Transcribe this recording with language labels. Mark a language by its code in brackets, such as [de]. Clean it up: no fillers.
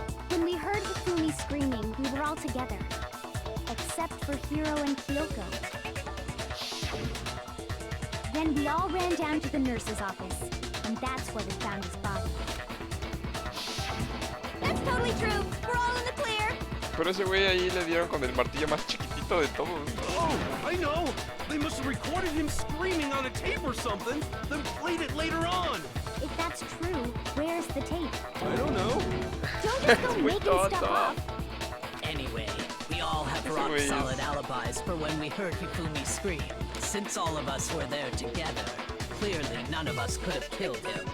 [en] When we heard Hifumi screaming, we were all together. Except for Hiro and Kyoko. Then we all ran down to the nurse's office, and that's where we found his body. That's totally true. We're all in the clear. [es] Pero ese güey ahí le dieron con el martillo más chiquitito de todos. [en] Oh, I know! They must have recorded him screaming on a tape or something, then played it later on! If that's true, where's the tape? I don't know. Don't just go making stuff up. Anyway, we all have [es] Ese [en] rock [es] güey es- [en] solid alibis for when we heard Hifumi scream. Since all of us were there together, clearly none of us could have killed him.